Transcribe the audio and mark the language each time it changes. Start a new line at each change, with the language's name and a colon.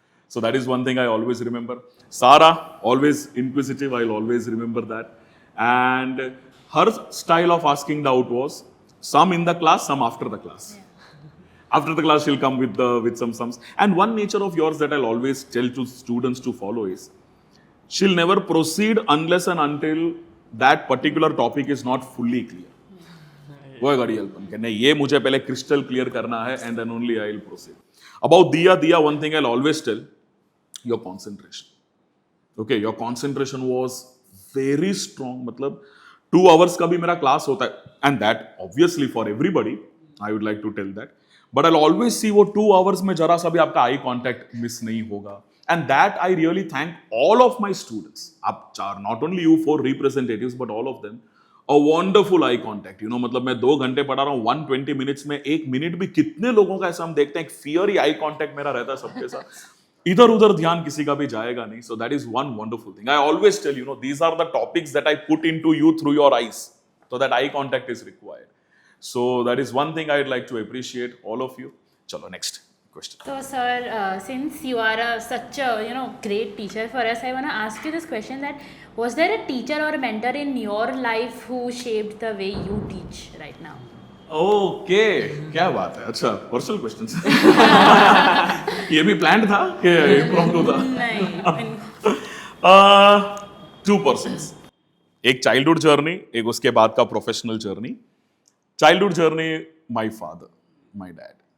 English: So that is one thing I always remember. Sara, always inquisitive, I'll always remember that. And her style of asking doubt was some in the class, some after the class. After the class she'll come with some sums. And one nature of yours that I'll always tell to students to follow is she'll never proceed unless and until that particular topic is not fully clear.
Hindi: वो गाड़ी help कि नहीं ये मुझे पहले crystal clear करना है
English: and then only I'll proceed. About Diya, one thing I'll always tell, your concentration. Okay, your concentration was very strong.
Hindi: मतलब 2 hours का भी मेरा क्लास होता है,
English: and that obviously for everybody, I would like to tell that. But I'll always see
Hindi: वो 2 hours में जरा सा भी आपका आई कॉन्टैक्ट मिस नहीं होगा.
English: And that I really thank all of my students. आप 4, not only you 4 representatives, but all of them. A wonderful eye contact.
Hindi: You know, मतलब मैं 2 घंटे पढ़ा रहा हूँ, 120 minutes में 1 मिनट भी कितने लोगों का ऐसा हम देखते हैं, एक फियर ही आई कॉन्टैक्ट मेरा रहता है सबके साथ. इधर उधर ध्यान किसी का भी जाएगा नहीं.
English: So that is one wonderful thing. I always tell these are the topics that I put into you through your eyes, so that eye contact is required. So that is one thing I'd like to appreciate all of you. Chalo, next question. So, sir, since you are such a great teacher for us, I want to ask you this question: that was there a teacher or a mentor in your life who shaped the way you teach right now?
Hindi: Okay, क्या बात है. अच्छा, personal questions. ये भी plan था कि impromptu था? नहीं. 2 पर्सन्स, एक चाइल्डहुड जर्नी, एक उसके बाद का professional journey.
English: Childhood journey, my father, my dad.